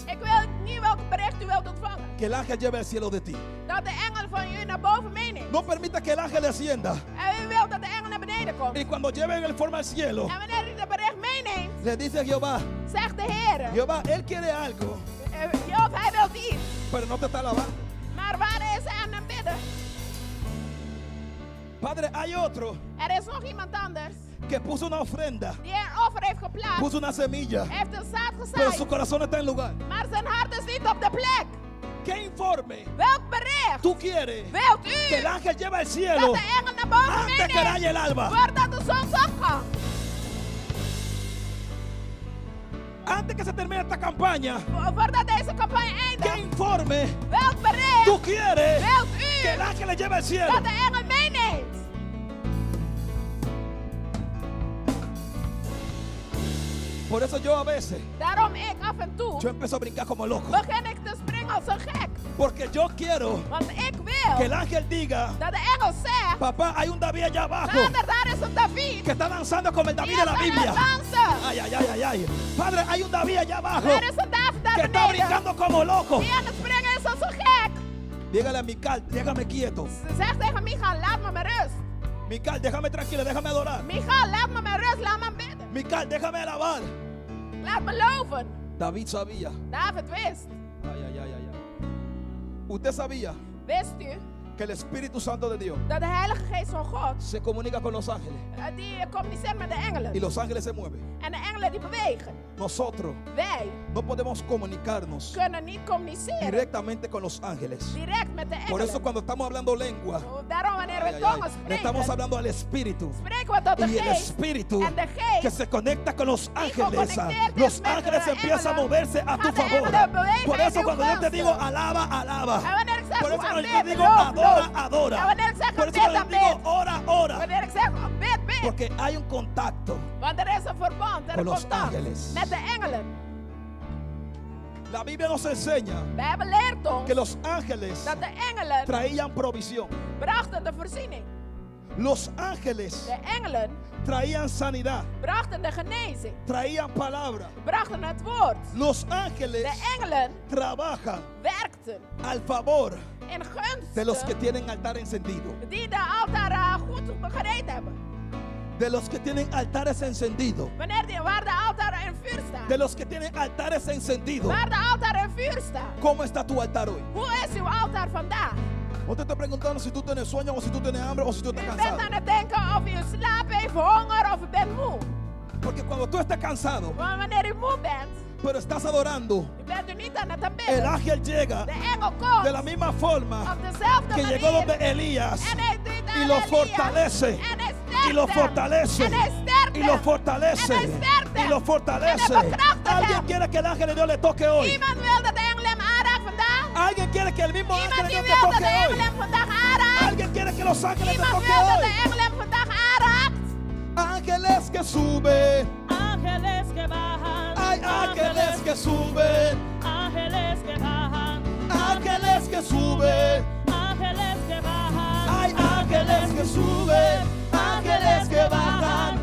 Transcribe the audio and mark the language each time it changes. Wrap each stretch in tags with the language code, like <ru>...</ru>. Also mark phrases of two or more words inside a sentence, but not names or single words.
<nl>Ik weet niet welk bericht u wilt ontvangen.</nl> <es>que el ángel lleve al cielo de ti.</es> <nl>Dat de engel van u naar boven meeneemt.</nl> <es>No permita que el ángel descienda.</es> <nl>En u wilt dat de engel naar beneden komt.</nl> <es>Y cuando lleve el informe al cielo,</es> <nl>En wanneer u de bericht meeneemt,</nl> <es>le dice a Jehová,</es> <nl>zegt de Heer.</nl> <es>Jehová, él quiere algo,</es> <nl>Job, hij wil iets.</nl> <es>pero no te está alabando.</es> <nl>Maar waar is hij aan het bidden?</nl> <es>Padre, hay otro</es> <nl>Er is nog iemand anders</nl> <es>que puso una ofrenda,</es> <nl>die een offer heeft geplaatst.</nl> <es>puso una semilla,</es> <nl>Hij heeft een zaad</nl> <es>pero su</es> <nl>gezaaid.</nl> <es>corazón está en lugar.</es> <nl>Maar zijn hart is niet op de plek.</nl> <es>¿Qué informe</es> <nl>Welk bericht</nl> <es>tú quieres</es> <nl>wilt</nl> <es>que el</es> <nl>u</nl> <es>ángel lleve al</es> <nl>dat</nl> <es>cielo</es> <nl>de engel naar boven</nl> <es>antes que</es> <nl>meeneemt?</nl> <es>raye el alba?</es> <nl>Voordat de zonsopgang.</nl> <es>Antes que se termine esta campaña,</es> <nl>Voordat deze campagne</nl> <es>¿qué</es> <nl>eindigt.</nl> <es>informe</es> <nl>Welk</nl> <es>tú</es> <nl>bericht</nl> <es>quieres</es> <nl>wilt</nl> <es>que el</es> <nl>u</nl> <es>ángel le lleve al cielo?</es> <nl>dat de engel meeneemt?</nl> <es>Por eso yo a veces,</es> <nl>Daarom ik af en toe</nl> <es>yo empiezo a brincar como loco.</es> <nl>begin ik te springen als een gek.</nl> <es>Porque yo quiero</es> <nl>Want ik</nl> <es>que el</es> <nl>wil</nl> <es>ángel diga,</es> <nl>dat de engel zegt:</nl> <es>papá, hay un David allá abajo</es> <nl>Vader, daar is een David.</nl> <es>que está danzando como el David</es> <nl>Die</nl> <es>de</es> <nl>is</nl> <es>la</es> <nl>aan het</nl> <es>Biblia.</es> <nl>dansen. Ay, ay, ay, ay, ay.</nl> <es>Padre, hay un David allá abajo</es> <nl>Er is een David</nl> <es>que</es> <nl>daar</nl> <es>está</es> <nl>beneden.</nl> <es>brincando como loco.</es> <nl>Die aan het springen is als een gek.</nl> <es>Dígale a Mical, déjame quieto.</es> <nl>Ze zegt tegen Michael: laat me maar rust.</nl> <es>Mical, déjame tranquilo, déjame adorar.</es> <nl>Michael, laat me maar rust, laat me bidden.</nl> <es>Mical, déjame alabar.</es> <nl>Laat me loven.</nl> <es>David sabía.</es> <nl>David wist. Ay, ay, ay, ay, ay.</nl> <es>Usted sabía</es> <nl>Wist u</nl> <es>que el Espíritu Santo de Dios</es> <nl>dat de Heilige Geest van God</nl> <es>se comunica con los ángeles</es> <nl>die communiceert met de</nl> <es>y</es> <nl>engelen.</nl> <es>los ángeles se mueven.</es> <nl>En de engelen die bewegen.</nl> <es>Nosotros</es> <nl>Wij</nl> <es>no podemos comunicarnos</es> <nl>kunnen niet communiceren</nl> <es>directamente con los ángeles.</es> <nl>direct met de</nl> <es>Por eso</es> <nl>engelen.</nl> <es>cuando estamos hablando lengua,</es> <nl>Daarom wanneer ay, we ay, tongen ay,</nl> <es>le</es> <nl>spreken,</nl> <es>estamos hablando al Espíritu.</es> <nl>spreken we tot de</nl> <es>Y el</es> <nl>Geest.</nl> <es>Espíritu</es> <nl>En de Geest</nl> <es>que se conecta con los ángeles.</es> <nl>geconecteerd is</nl> <es>Los</es> <nl>met</nl> <es>ángeles</es> <nl>de</nl> <es>empiezan a</es> <nl>engelen,</nl> <es>moverse a tu</es> <nl>gaan de</nl> <es>favor.</es> <nl>engelen bewegen</nl> <es>Por</es> <nl>in</nl> <es>eso</es> <nl>uw</nl> <es>cuando yo te</es> <nl>gunsten.</nl> <es>digo alaba, alaba.</es> <nl>En wanneer ik zeg</nl> <es>Por eso</es> <nl>hoe</nl> <es>cuando yo</es> <nl>aanbid,</nl> <es>digo</es> <nl>loof,</nl> <es>adora,</es> <nl>loof.</nl> <es>adora.</es> <nl>En wanneer ik zeg</nl> <es>Por eso</es> <nl>aanbid,</nl> <es>cuando yo digo</es> <nl>aanbid.</nl> <es>ora, ora.</es> <nl>Wanneer ik zeg</nl> <es>Porque hay un contacto.</es> <nl>Want er is een verband en</nl> <es>Con</es> <nl>een</nl> <es>los</es> <nl>contact</nl> <es>ángeles.</es> <nl>met de engelen.</nl> <es>La Biblia nos enseña</es> <nl>We hebben leert ons</nl> <es>que los ángeles</es> <nl>dat de engelen</nl> <es>traían provisión.</es> <nl>brachten de voorziening.</nl> <es>Los ángeles</es> <nl>De engelen</nl> <es>traían sanidad,</es> <nl>brachten de genezing.</nl> <es>traían palabra.</es> <nl>Brachten het woord.</nl> <es>Los ángeles</es> <nl>De engelen</nl> <es>trabajan</es> <nl>werkten</nl> <es>al favor</es> <nl>in</nl> <es>de los que</es> <nl>gunst</nl> <es>tienen altar encendido,</es> <nl>die de altaar goed gereed hebben.</nl> <es>de los que tienen altares encendidos,</es> <nl>Waar de altaar in vuur staat.</nl> <es>de los que tienen altares encendidos.</es> <nl>Waar de altaar in vuur staat.</nl> <es>¿Cómo está tu altar hoy?</es> <nl>Hoe is uw altaar vandaag?</nl> <es>No te estoy preguntando si tú tienes sueño o si tú tienes hambre o si tú</es> <nl>U</nl> <es>estás</es> <nl>bent</nl> <es>cansado.</es> <nl>aan het denken of u slaap heeft, honger of u bent moe.</nl> <es>Porque cuando tú estás cansado,</es> <nl>Maar wanneer u moe bent,</nl> <es>pero estás adorando,</es> <nl>u bent u niet aan het</nl> <es>el</es> <nl>aanbidden.</nl> <es>ángel llega</es> <nl>De engel komt</nl> <es>de la misma forma</es> <nl>op dezelfde</nl> <es>que llegó donde</es> <nl>manier.</nl> <es>Elías</es> <nl>En hij doet</nl> <es>y</es> <nl>aan</nl> <es>lo</es> <nl>Elias.</nl> <es>fortalece.</es> <nl>En hij sterkt</nl> <es>Y lo</es> <nl>hem.</nl> <es>fortalece.</es> <nl>En hij sterkt</nl> <es>Y lo</es> <nl>hem.</nl> <es>fortalece.</es> <nl>En hij sterkt</nl> <es>Y</es> <nl>hem.</nl> <es>lo fortalece.</es> <nl>En hij bekrachtigt</nl> <es>Alguien</es> <nl>hem.</nl> <es>quiere que el ángel de Dios le toque hoy.</es> <nl>Iemand wil dat de engel hem aanraakt vandaag.</nl> <es>Alguien quiere que el mismo ángel</es> <nl>Iemand</nl> <es>de</es> <nl>die</nl> <es>Dios te</es> <nl>wil dat de</nl> <es>toque</es> <nl>engel</nl> <es>hoy.</es> <nl>hem vandaag aanraakt.</nl> <es>Alguien quiere que los ángeles te</es> <nl>Iemand</nl> <es>toque</es> <nl>wil dat</nl> <es>hoy.</es> <nl>de engel hem vandaag aanraakt.</nl> <es>Ángeles que suben. Ángeles que bajan, Hay ángeles que suben. ángeles que bajan, Ángeles que suben. ángeles que bajan, Hay ángeles que suben. Ángeles que bajan.</es>